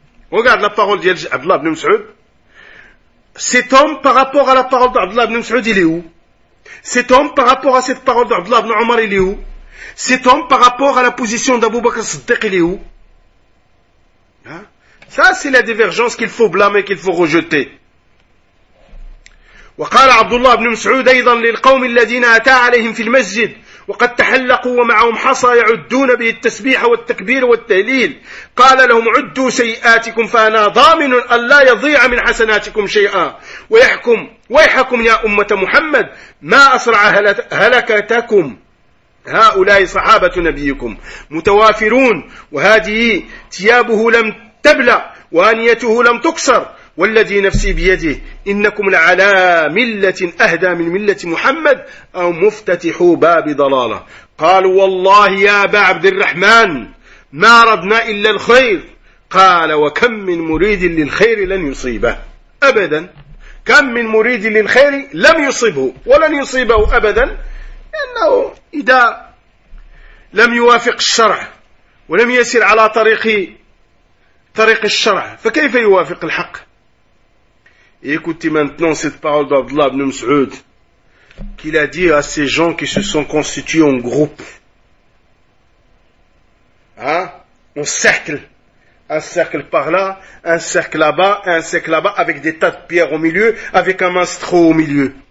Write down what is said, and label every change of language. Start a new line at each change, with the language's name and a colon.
French: Regarde la parole d'Abdullah ibn Mas'ud. Cet homme, par rapport à la parole d'Abdullah ibn Mas'ud, il est où? Cet homme, par rapport à cette parole d'Abdullah ibn Omar, il est où? Cet homme, par rapport à la position d'Abu Bakr Siddiq, il est où? Hein? Ça, c'est la divergence qu'il faut blâmer, qu'il faut rejeter.
Arabic: وقال عبد الله بن مسعود أيضا للقوم الذين أتى عليهم في المسجد وقد تحلقوا ومعهم حصى يعدون به التسبيح والتكبير والتهليل قال لهم عدوا سيئاتكم فأنا ضامن أن لا يضيع من حسناتكم شيئا ويحكم ويحكم يا أمة محمد ما أسرع هلكتكم هؤلاء صحابة نبيكم متوافرون وهذه ثيابه لم تبلع وأنيته لم تكسر والذي نفسي بيده إنكم لعلى ملة أهدى من ملة محمد أو مفتتحوا باب ضلالة قال والله يا أبا عبد الرحمن ما ردنا إلا الخير قال وكم من مريد للخير لن يصيبه أبدا كم من مريد للخير لم يصيبه ولن يصيبه أبدا لأنه إذا لم يوافق الشرع ولم يسير على طريق الشرع فكيف يوافق الحق.
French: Et écoutez maintenant cette parole d'Abdullah ibn Mas'ud, qu'il a dit à ces gens qui se sont constitués en groupe, hein, en cercle, un cercle par là, un cercle là-bas, un cercle là-bas, avec des tas de pierres au milieu, avec un maestro au milieu.